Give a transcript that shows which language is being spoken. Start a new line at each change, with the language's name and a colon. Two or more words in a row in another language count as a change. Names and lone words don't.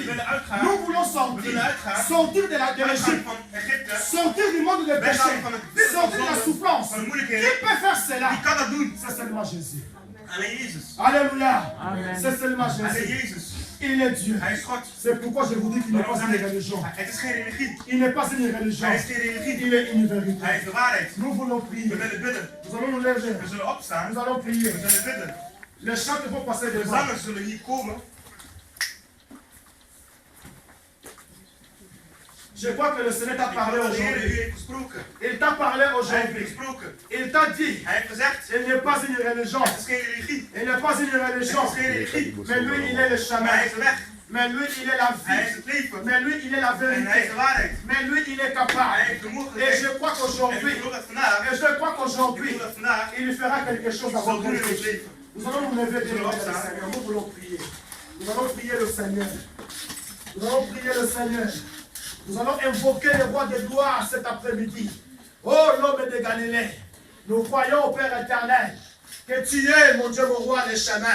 French: Nous voulons sortir. Sortir de l'Égypte. Sortir du monde des péchés. Sortir de la souffrance. Qui peut faire cela? C'est seulement Jésus. Alléluia. C'est seulement Jésus. Il est Dieu. C'est pourquoi je vous dis qu'il n'est pas une religion.
Dutch: Het is geen religie.
French: Il n'est pas une religion.
Dutch: Hij is geen religie.
French: Il est une vérité.
Dutch: Hij is de waarheid.
French: Nous voulons prier.
Dutch: We willen bidden.
French: Nous allons nous lever.
Dutch: We zullen opstaan.
French: Nous allons prier.
Dutch: We zullen bidden.
French: Les chants vont passer
Dutch: De
French: devant.
Dutch: zangers zullen hier komen.
French: Je crois que le Seigneur t'a parlé
Dutch: De Heer, u
French: aujourd'hui.
Dutch: heeft gesproken.
French: Il t'a parlé
Dutch: Hij heeft
French: aujourd'hui.
Dutch: gesproken.
French: Il t'a dit,
Dutch: Hij heeft gezegd,
French: il n'est pas une religion.
Dutch: het is geen religie.
French: Il n'est pas une
Dutch: Het
French: religion.
Dutch: is geen religie.
French: Mais lui, il est le
Dutch: Maar
French: chemin.
Dutch: hij is de weg.
French: Mais lui, il est la
Dutch: Hij is
French: vie.
Dutch: het leven.
French: Mais lui, il est la
Dutch: En hij is
French: vérité.
Dutch: de waarheid.
French: Mais lui, il est
Dutch: Hij
French: capable.
Dutch: heeft de
French: Et
Dutch: mogelijkheid.
French: je crois
Dutch: En ik
French: qu'aujourd'hui,
Dutch: geloof dat vandaag,
French: et je crois
Dutch: ik
French: qu'aujourd'hui,
Dutch: geloof dat vandaag,
French: il fera quelque chose dans
Dutch: zal
French: votre
Dutch: doen in ons
French: vie.
Dutch: leven.
French: Nous allons nous lever devant le Seigneur. Nous voulons prier. Nous allons prier le Seigneur. Nous allons prier le Seigneur. Nous allons invoquer le roi de gloire cet après-midi. Oh, l'homme de Galilée. Nous croyons au Père éternel que tu es, mon Dieu, mon roi, les chemins.